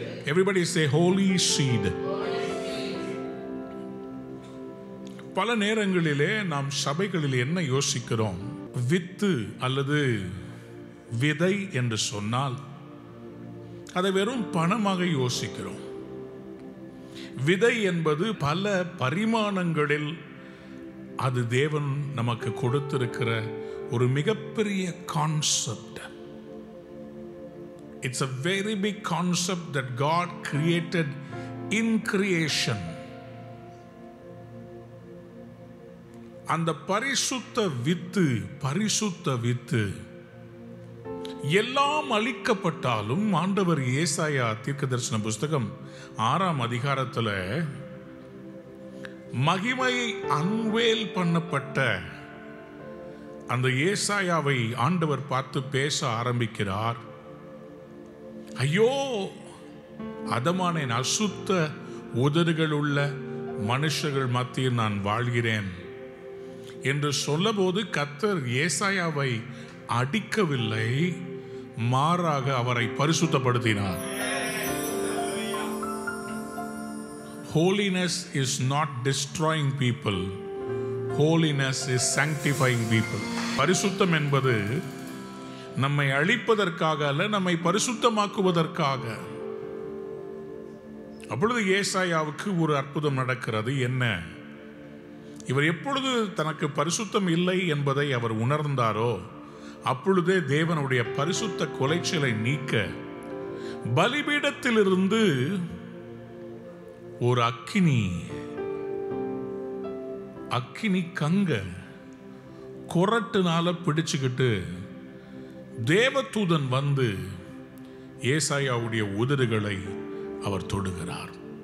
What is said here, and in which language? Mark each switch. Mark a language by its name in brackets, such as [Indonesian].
[English] Everybody say holy seed. [Tamil] பல நேரங்களிலே நாம் சபைகளில் என்ன யோசிக்கிறோம்? வித்து அல்லது விதை என்று சொன்னால் அதை வெறும் பணமாக யோசிக்கிறோம். விதை என்பது பல பரிமாணங்களில் அது தேவன் நமக்கு கொடுத்திருக்கிற ஒரு மிகப்பெரிய concept. [English] It's a very big concept that God created in creation. [Tamil] அந்த பரிசுத்த வித்து எல்லாம் அழிக்கப்பட்டாலும் ஆண்டவர் ஏசாயா தீர்க்கதரிசன புஸ்தகம் 6ஆம் அதிகாரத்துல மகிமை அன்வேல் பண்ணப்பட்ட அந்த ஏசாயாவை ஆண்டவர் பார்த்து பேச ஆரம்பிக்கிறார். ஐயோ அதமானேன், அசுத்த உதடுகள் உள்ள மனுஷர்கள் மத்தியில் நான் வாழ்கிறேன் என்று சொல்லபோது கர்த்தர் ஏசாயாவை அடிக்கவில்லை, மாறாக அவரை பரிசுத்தப்படுத்தினார். [English] Holiness is not destroying people. Holiness is sanctifying people. [Tamil] பரிசுத்தம் என்பது நம்மை அழிப்பதற்காக அல்ல, நம்மை பரிசுத்தமாக்குவதற்காக. அப்பொழுது ஏசாயாவுக்கு ஒரு அற்புதம் நடக்கிறது. என்ன? இவர் எப்பொழுது தனக்கு பரிசுத்தம் இல்லை என்பதை அவர் உணர்ந்தாரோ அப்பொழுதே தேவனுடைய பரிசுத்த கொலைச்சலை நீக்க பலிபீடத்திலிருந்து ஒரு அக்கினி கங்க கொரட்டுனால பிடிச்சுக்கிட்டு தேவதூதன் வந்து ஏசாயாவுடைய உதடுகளை அவர் தொடுகிறார்.